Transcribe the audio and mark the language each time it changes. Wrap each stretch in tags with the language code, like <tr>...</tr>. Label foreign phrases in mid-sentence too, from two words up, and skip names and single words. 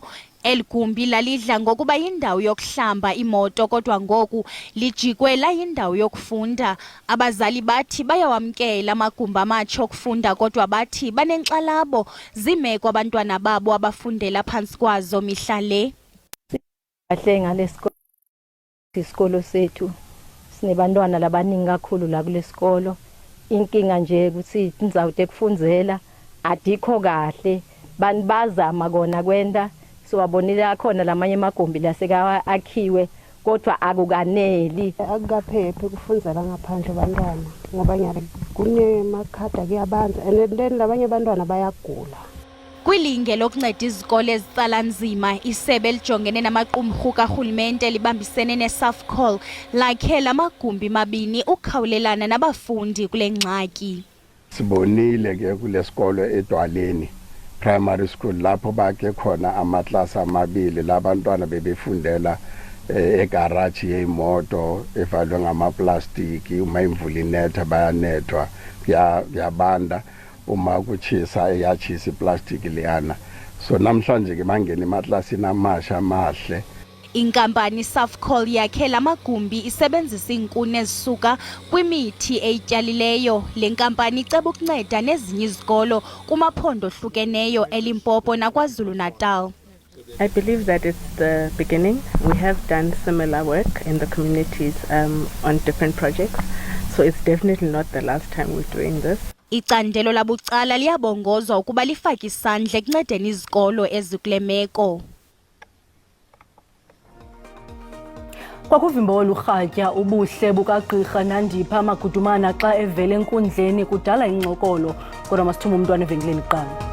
<xh>Elgumbi lalidla ngokuba yindawo yokuhlamba imoto kodwa ngoku lijikwe layindawo yokufunda. Abazali bathi bayawamkela amagumbi amatsha okufunda kodwa bathi banenkxalabo zimeko abantwana babo abafundela phantsi kwazo mihla le.</xh> <ss>Kahle ngale sikolo sethu sinebantwana labaningi kakhulu la kule sikolo. Inkinga nje ukuthi indzawo ekufundzela adikho kahle. Bazama kona kwenda siwabonile khona lamanye amagumbi laseka akhiwe kodwa akukaneli. Akukaphephe ukufundzela ngaphandle abantwana ngoba nyari kunemakhada kuyabanza</ss> <en>and then</en> <ss>labanye abantwana bayagula.</ss> <xh>Kwilinge lokunceda izikole ezitsala nzima, isebe lijongene namaqumrhu karhulumente libambisene neSAFCOL lakhe lamagumbi mabini ukukhawulelana nabafundi kule ngxaki.</xh> <zu>Sibonile ke kule sikolo eDwaleni</zu> <en>primary school</en> <zu>lapho bakhe khona amaklasi amabili labantwana bebefundela egarage yeimoto evalwe ngamaplastiki. Uma imvula inetha bayanethwa kuyabanda, uma kuchisa iyachisa iplastic liyana. So namhlanje ke bangena emaklasini amasha amahle.</zu> <xh>Inkampani SAFCOL yakhe lamagumbi isebenzisa iinkuni ezisuka kwimithi eyityalileyo. Le nkampani iceba ukunceda nezinye izikolo kumaphondo ohlukeneyo eLimpopo naKwaZulu-Natal.</xh> <en>I believe that it's the beginning. We have done similar work in the communities on different projects. So it's definitely not the last time we're doing this.</en> <xh>Icandelo labucala liyabongozwa ukuba lifake isandla ekuncedeni izikolo ezikule meko. Kwakuvimba olurhatya ubuhle bukagqirha Nandipha Magudumana xa evele enkundleni kudala incokolo kodwa masithuma umntwana evenkileni kuqala.</xh>